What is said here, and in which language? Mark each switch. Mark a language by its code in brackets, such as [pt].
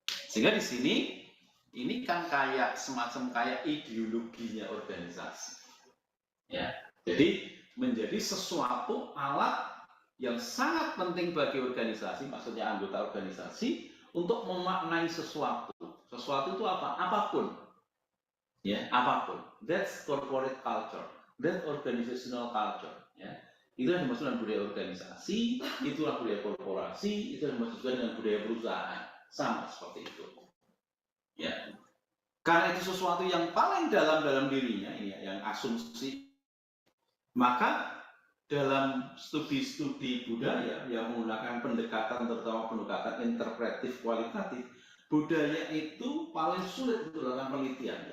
[id] Sehingga di sini ini kan kayak semacam kayak ideologinya organisasi. Ya, jadi menjadi sesuatu alat yang sangat penting bagi organisasi, maksudnya anggota organisasi, untuk memaknai sesuatu. Sesuatu itu apa? Apapun. Ya, apapun. [en] That's corporate culture. That's organizational culture. [id] Ya. Itu yang dimaksud dengan budaya organisasi, itulah budaya korporasi, itu yang dimaksud dengan budaya perusahaan. Sama seperti itu. Ya. Karena itu sesuatu yang paling dalam dirinya, ini yang asumsi. Maka dalam studi-studi budaya yang menggunakan pendekatan, terutama pendekatan interpretif kualitatif, budaya itu paling sulit untuk dilakukan penelitian.